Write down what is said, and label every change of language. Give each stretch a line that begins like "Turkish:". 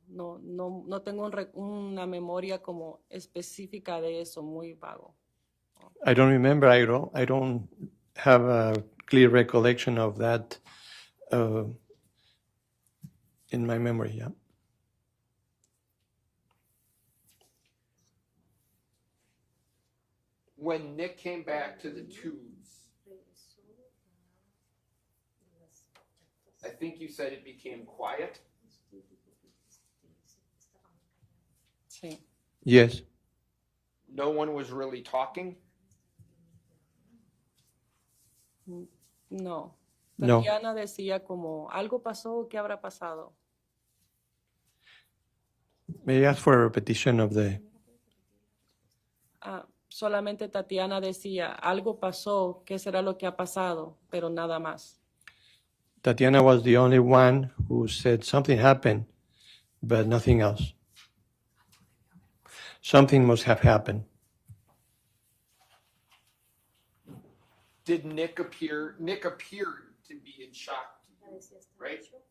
Spanish: No tengo una memoria como específica de eso, muy vago.
English: I don't remember. I don't have a clear recollection of that in my memory. Yeah. When Nick came back to the tubes, I think you said it became quiet.
Spanish: Sí,
English: Yes. No one was really talking.
Spanish: no.
English: No.
Spanish: Tatiana decía como, algo pasó, ¿qué habrá pasado?
English: May I ask for a repetition of the?
Spanish: Solamente Tatiana decía, algo pasó, ¿qué será lo que ha pasado? Pero nada más.
English: Tatiana was the only one who said something happened, but nothing else. Something must have happened. Did Nick appear? Nick appeared to be in shock to you, right?